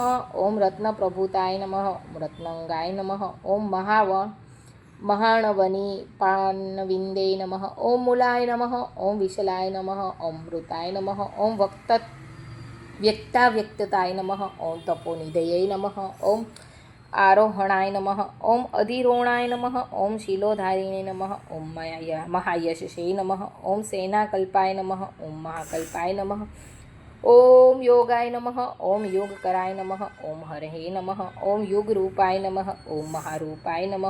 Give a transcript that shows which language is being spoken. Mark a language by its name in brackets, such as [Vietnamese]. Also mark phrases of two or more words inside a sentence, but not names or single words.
[Sanskrit] ઓમ રત્નપ્રભૂતાય નમઃ. ઓમ રત્નંગાય નમઃ. ઓમ મહાણવની પાનવિંદે નમઃ. ઓમ મૂલાય નમઃ. ઓમ વિશલાય નમઃ. ઓમ મૃતાય નમઃ. ઓમ વ્યક્તાવ્યક્તતાય નમઃ. ઓમ તપોનિધયે નમઃ. ઓમ आरोहणाय नमः। ओम अधिरोहणाय नमः। ओम शीलोधारिणे नमः। ओम महायशसे नमः। ओम सेनाकल्पाय नमः। ओम महाकल्पाय नमः। ओम योगाय नमः। ओम योगकराय नमः। ओम हरहे नमः। ओम युगरूपाय नमः। ओम महारूपाय नमः।